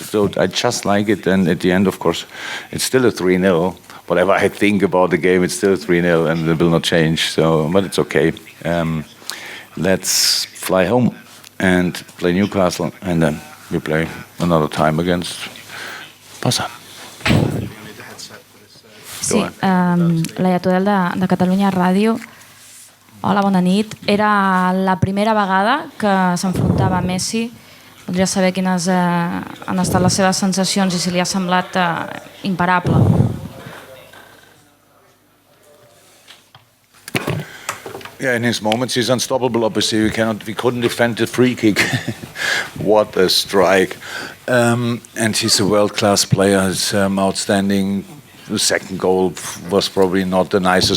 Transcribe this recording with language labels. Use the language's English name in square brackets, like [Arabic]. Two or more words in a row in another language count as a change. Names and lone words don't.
[English] And at the end, of course, it's still a 3-0. Whatever I think about the game, it's still a 3-0, and it will not change. But it's okay. Let's fly home and play Newcastle, and then we play another time against Barça. [Catalan] Sí, Laia Tudel de Catalunya Ràdio. Hola, bona nit. Era la primera vegada que s'enfrontava a Messi. Voldria saber quines han estat les seves sensacions i si li ha semblat imparable. [English] Yeah, in his moments he's unstoppable. Obviously, we couldn't defend the free kick. What a strike! And he's a world-class player. He's outstanding. The second goal was probably not the nicest.